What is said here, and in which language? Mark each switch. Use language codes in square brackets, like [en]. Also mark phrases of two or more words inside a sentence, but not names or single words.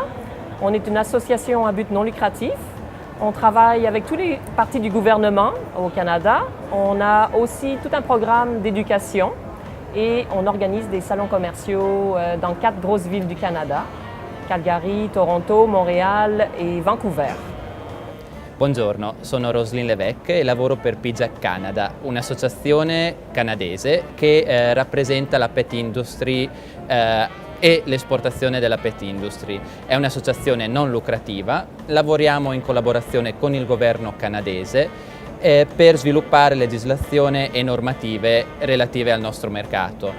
[fr] On est une association à but non lucratif. On travaille avec tous les partis du gouvernement au Canada. On a aussi tout un programme d'éducation et on organise des salons commerciaux dans 4 grosses villes du Canada: Calgary, Toronto, Montréal e Vancouver. [it] Buongiorno, sono Roselyne Lévesque e lavoro per PIJAC Canada, un'associazione canadese che rappresenta la [en] pet industry [it] e l'esportazione della [en] pet industry. [it] È un'associazione non lucrativa, lavoriamo in collaborazione con il governo canadese per sviluppare legislazione e normative relative al nostro mercato.